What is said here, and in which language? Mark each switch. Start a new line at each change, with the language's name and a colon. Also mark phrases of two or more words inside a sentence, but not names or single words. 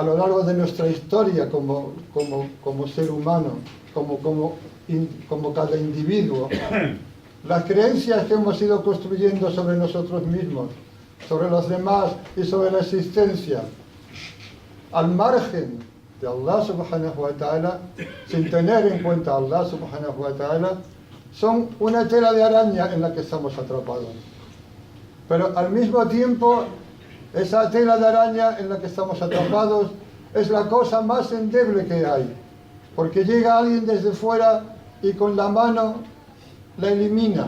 Spanish: lo largo de nuestra historia como ser humano, como cada individuo, las creencias que hemos ido construyendo sobre nosotros mismos, sobre los demás y sobre la existencia, al margen de Allah
Arabic: سبحانه وتعالى,
Spanish: sin tener en cuenta a Allah
Arabic: سبحانه وتعالى,
Spanish: son una tela de araña en la que estamos atrapados. Pero al mismo tiempo, esa tela de araña en la que estamos atrapados es la cosa más endeble que hay, porque llega alguien desde fuera y con la mano la elimina.